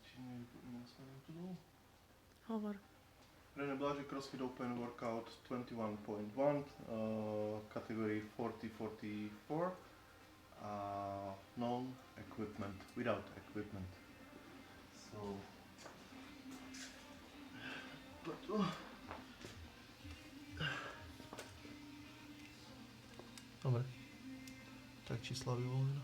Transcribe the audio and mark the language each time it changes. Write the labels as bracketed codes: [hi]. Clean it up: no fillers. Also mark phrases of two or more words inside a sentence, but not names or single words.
[sk] Hovor. [en] René Blažek CrossFit Open Workout 21.1, category 40-44, non-equipment, without equipment. So, [sk] dobre, tak čísla vyvolená.